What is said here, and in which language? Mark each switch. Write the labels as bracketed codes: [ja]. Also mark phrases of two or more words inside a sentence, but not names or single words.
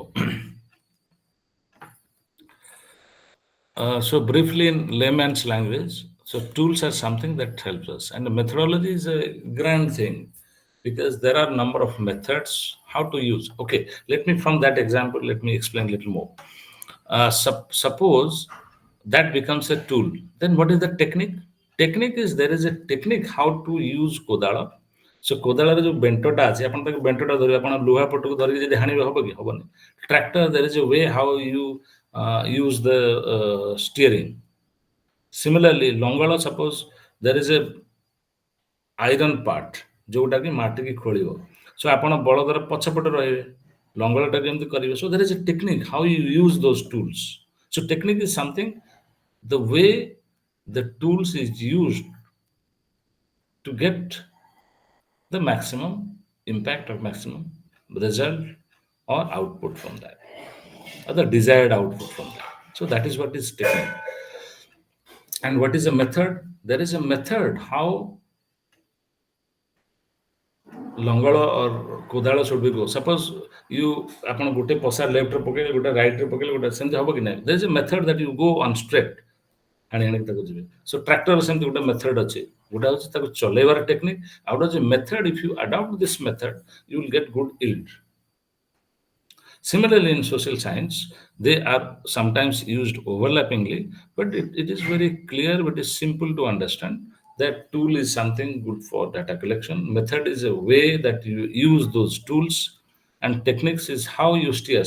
[en] So briefly in layman's language, so tools are something that helps us, and the methodology is a grand thing because there are number of methods how to use. Okay, let me from that example, let me explain a little more. Suppose that becomes a tool, then what is the technique? Technique is there is a technique how to use kodala. [or] So କୋଦାଳର ଯୋଉ ବେଣ୍ଟଟା ଅଛି ଆପଣ ତାକୁ ବେଣ୍ଟଟା ଧରିବେ ଆପଣ ଲୁହା ପଟକୁ ଧରିକି ଯଦି ହାଣିବେ ହବ କି ହବନି [en] tractor there is a way how you use the steering. [or] Similarly ଲଙ୍ଗଳ [en] suppose there is a iron part [or] ଯୋଉଟା କି ମାଟିକି ଖୋଳିବ ସୋ ଆପଣ ବଳଦର ପଛପଟେ ରହିବେ ଲଙ୍ଗଳଟା କେମିତି କରିବେ ସୋ [en] there is a technique how you use those tools. So technique is something the way the tools is used to get the maximum impact or maximum result or output from that or the desired output from that. So that is what is technique. And what is a method? There is a method how ଲଙ୍ଗଳ or କୋଦାଳ should be go. Suppose you [or] ଆପଣ ଗୋଟେ ପସା ଲେଫ୍ଟରେ ପକେଇଲେ ଗୋଟେ ରାଇଟରେ ପକେଇଲେ ଗୋଟେ ସେମିତି ହବ କି ନାହିଁ? [en] There is a method that you go on straight [or] ହାଣି ହାଣିକି ତାକୁ ଯିବେ। So ଟ୍ରାକ୍ଟର ସେମିତି ଗୋଟେ ମେଥଡ ଅଛି। ଗୋଟେ ହେଉଛି ତାକୁ ଚଲେଇବାର ଟେକ୍ନିକ୍ ଆଉ ଗୋଟେ ହେଉଛି ମେଥଡ [en] if you adopt this method you will get good yield. Similarly, in social science, they are sometimes used overlappingly, but it is very clear, but it's simple to understand that tool is something good for data collection. Method is a way that you use those tools, and techniques is how you steer.